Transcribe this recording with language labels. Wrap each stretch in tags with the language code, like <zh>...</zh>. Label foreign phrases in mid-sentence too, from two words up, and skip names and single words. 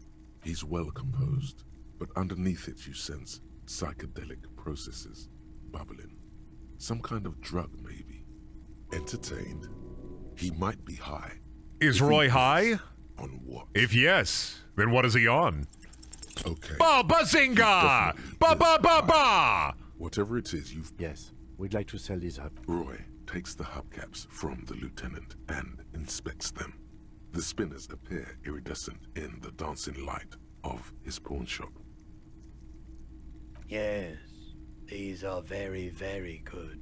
<en>He's well composed, but underneath it you sense psychedelic processes bubbling. Some kind of drug, maybe. Entertained. He might be high. Is Roy high? On what? If yes, then what is he on? Okay. Ba bazinga! Ba ba ba ba! Whatever it is you've... Yes, we'd like to sell these up. Roy takes the hubcaps from the lieutenant and inspects them. The spinners appear iridescent in the dancing light of his pawn shop. Yes, these are very, very good.</en>